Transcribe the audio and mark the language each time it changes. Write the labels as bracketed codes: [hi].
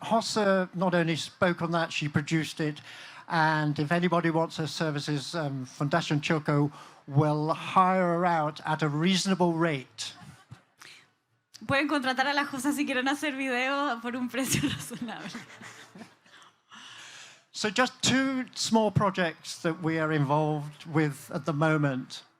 [en] Hossa not only spoke on that, she produced it. And if anybody wants her services, Fundación Chilco will hire her out at a reasonable rate. [es] Pueden contratar a la Josa si quieren hacer video por un precio razonable. [en] So just two small projects that we are involved with at the moment.